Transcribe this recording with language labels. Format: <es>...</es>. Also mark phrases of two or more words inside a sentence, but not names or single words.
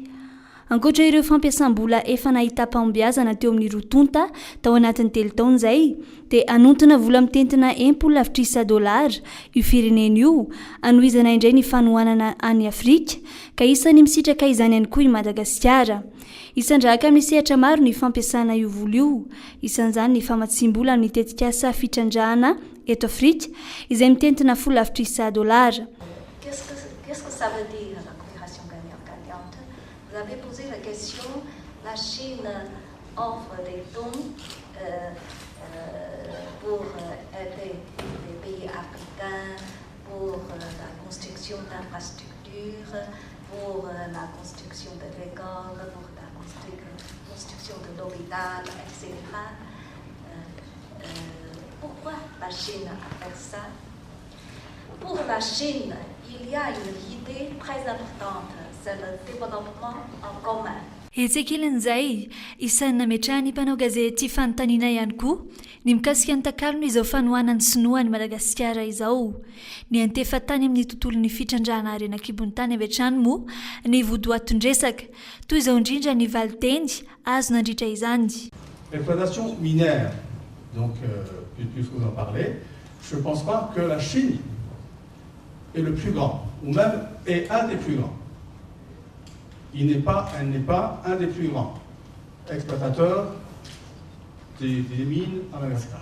<mg>Ankoatra ireo fampiasam-bola efa nahita pahombiazana teo amin'ny rotonta tao anatin'ny telo taona izay dia anontona vola mitentina $10,000 io firenena io anohizana indray ny fanohanana any Afrika ka isany misitraka izany ihany koa i Madagasikara. Isandraka amin'ny sehatra maro ny fampiasana io vola io, isan'izany ny famatsim-bola ny tetika asa fitrandrahana eto Afrika izay mitentina $10,000.</mg> <fr>Qu'est-ce que ça veut dire la coopération gagnant-gagnante? Vous avez posé la question, la Chine offre des dons pour aider les pays africains, pour la construction d'infrastructures, pour la construction de l'école, pour la construction de l'hôpital, etc. Pourquoi la Chine a fait ça? Pour la Chine, il y a une idée très importante, c'est le développement en commun.</fr> <mg>Etsekelin'izay isan'ny nametrahany mpanao gazety fanontaniana ihany koa ny mikasika ny takalony izao fanohanany sinoa ny Madagasikara izao. Ny antefa tany amin'ny tontolon'ny fitrandrahana arenakibon'ny tany avy hatrany moa ny vodoatondresaka toy izao indrindra ny valiteny azo nandritra izany.</mg> <fr>L'exploitation minière, donc puisque vous en parlez, je ne pense pas que la Chine est le plus grand, ou même est un des plus grands. Elle n'est pas un des plus grands exploitateurs des mines à Madagascar.</fr>